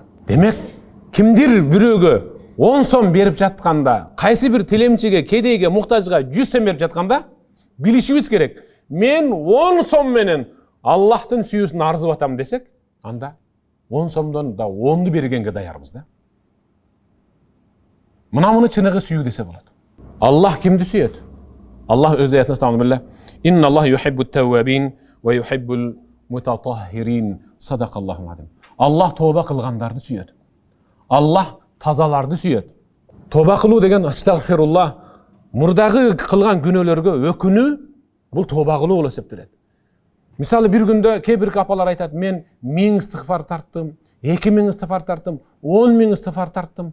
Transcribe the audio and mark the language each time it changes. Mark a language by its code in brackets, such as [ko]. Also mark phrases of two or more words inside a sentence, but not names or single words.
[ky] Демек, кимдир бирөөгө 10 сом берип жатканда, кайсы бир тилемчиге, кедейге, муктажга 100 сом берип жатканда, билишибиз керек. Мен 10 сом менен Аллахтын сүйүүсүн арзып атам десек, анда 10 сомдон да 10ду бергенге даярбыз да. Муну чыныгы сүйүү десе болот. Аллах кимди сүйөт? Аллах өз аятында стамбилла. [ar] إن الله يحب التوابين ويحب المتطهرين. صدق الله العظيم. [ky] Аллах тоба кылгандарды сүйөт. Аллах тазаларды сүйөт. Тоба кылуу деген астагфируллах, мурдагы кылган күнөөлөргө өкүнүү, бул тоба кылуу болуп эсептелет. Мисалы бир күндө кээ бир апалар айтат, мен 1000 истигфар тарттым, 2000 истигфар тарттым, 10.000 истигфар тарттым.